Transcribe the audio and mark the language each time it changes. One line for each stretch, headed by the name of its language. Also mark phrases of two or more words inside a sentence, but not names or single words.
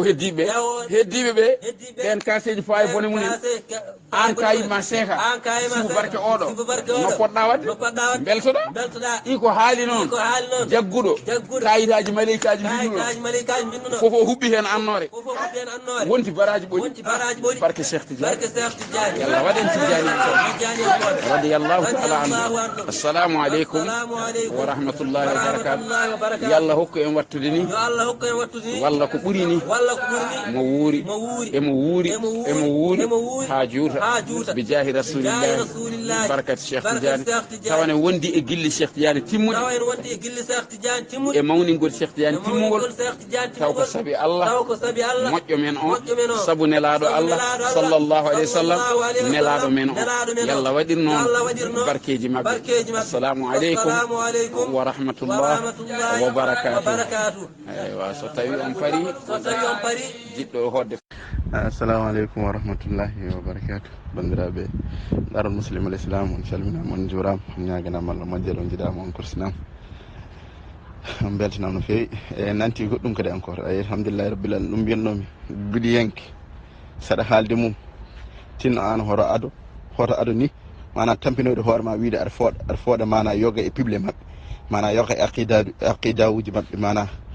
Fula: heddiɓe ɓe ɓen kaseji fawa e bone mumen an kayitma seeka sibu barke oɗo no poɗɗa wadde beltoɗa ɗi ko haali noon jagguɗo kayitaji maleykaji mbinnuɗo fofo huɓɓi hen annore wonti baraji ɓoɗi barke Cheikh Tidiane yallah waɗen Tidiane
Arabic: رضي الله تعالى عنه السلام عليكم ورحمة الله وبركاته
Fula: yallah hokku en wattude ni walla ko ɓuuri ni mo wuuri emo wuuri ha juuta
Arabic: بجاه رسول الله
Fula: barakati Cheikh Tidiane tawane wondi e gilli Cheikh Tidiane timmuɗi e mawningol Cheikh Tidiane timmugol taw ko sabi Allah moƴƴo men on sabu nelaɗo Allah
Arabic: صلى الله عليه وسلم
Fula: nelaɗo men o yallah waɗir noon barkeji mabɓe
Arabic: السلام عليكم ورحمة الله وبركاته
Fula: eywa so tawi on pari jiɗɗo hodde
Arabic: السلام عليكم ورحمة الله وبركاته
Fula: bandiraɓe ɗaron muslimul islam on calminama on juurama on ñaganama Allah moƴƴere on jiiɗama on korsinama on beltanama no fewi e nanti goɗɗum kadi encore ayi
Arabic: الحمد لله رب العالمين
Fula: ɗum mbiyannomi biɗiyenke saɗa haalde mum tinno an hoto ado ni mana tampinoyde hoore ma wiide aɗa fooɗa mana yoga e pible mabɓe mana yoga e aqidaji mabɓe mana